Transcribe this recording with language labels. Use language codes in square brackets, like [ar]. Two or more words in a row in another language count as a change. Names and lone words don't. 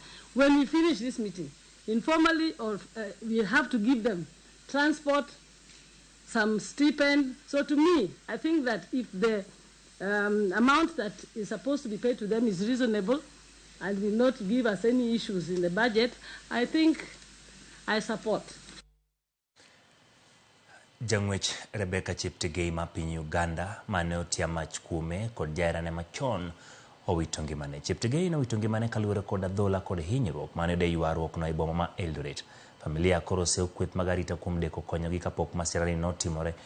[en] When we finish this meeting, informally, or we have to give them transport, some stipend. So to me, I think that if the amount that is supposed to be paid to them is reasonable and will not give us any issues in the budget, I think I support. [luo] Jangwech Rebecca Cheptegei ma piny Uganda mane otia mach kuome kod jaherane machon owito ngimane. Cheptegei nowito ngimane kaluwore kod adhola kod hinyruok mane de ywaruok no e boma ma Eldoret. Familia koro oseo kweth mag arita kuom deko konyogi kapok masirani notimore